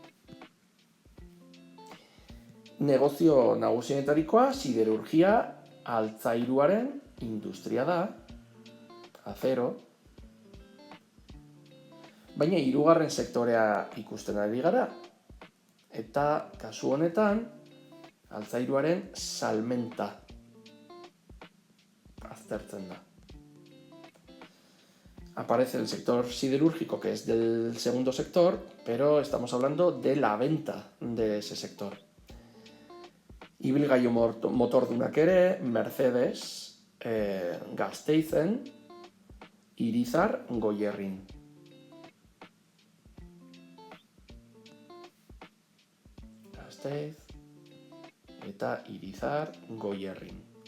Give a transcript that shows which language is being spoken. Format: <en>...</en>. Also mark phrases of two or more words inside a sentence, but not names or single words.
<eu>Negozio nagusienetarikoa siderurgia altzairuaren industria da, acero, baina hirugarren sektorea ikusten ari gara, eta kasu honetan altzairuaren salmenta aztertzen da.</eu> <es>Aparece el sector siderúrgico, que es del segundo sector, pero estamos hablando de la venta de ese sector.</es> <eu>Ibilgailu motordunak ere, Mercedes, Gasteizen, Irizar, Goierrin. Gasteiz eta Irizar, Goierrin.</eu>